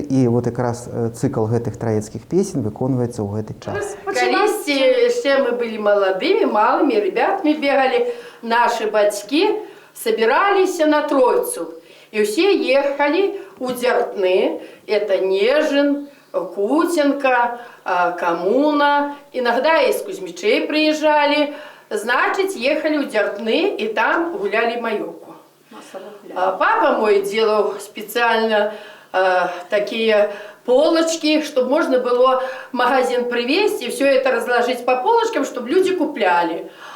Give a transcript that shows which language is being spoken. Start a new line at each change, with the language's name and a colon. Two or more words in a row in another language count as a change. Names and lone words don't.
Belarusian: І вот якраз цыкл гэтых траецкіх песень выконваецца ў гэты час. Калісьці яшчэ мы былі маладымі, малымі ребятамі бегалі, нашы бацькі собираліся на Тройцу. І ўсе ехалі у Дзяртны, это Нежин, Кутенко,
Russian: Коммуна, иногда из Кузьмичей приезжали, значит, ехали у Дзяртны и там гуляли майорку. Папа мой делал специально такие полочки, чтобы можно было в магазин привезти и все это разложить по полочкам, чтобы люди купляли.